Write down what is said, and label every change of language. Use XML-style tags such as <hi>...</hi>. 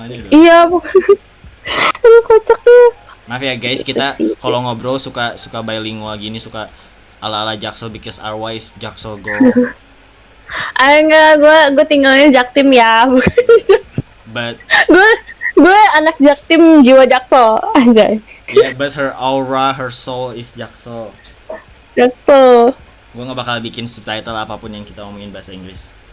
<id>Iya aduh kocak tuh. Maaf ya guys, kita kalau ngobrol suka bilingual gini, suka ala Jaksel</id> <en>because our wise Jaksel girl.</en> <id>Enggak, gue tinggalnya Jaktim ya.</id> <en>But</en> <id>gue anak Jaktim jiwa Jaksel anjay.</id> <en>Yeah, but her aura, her soul is Jaksel.</en> <id>Jaksel. Gue nggak bakal bikin subtitle apapun yang kita ngomongin bahasa Inggris.</id>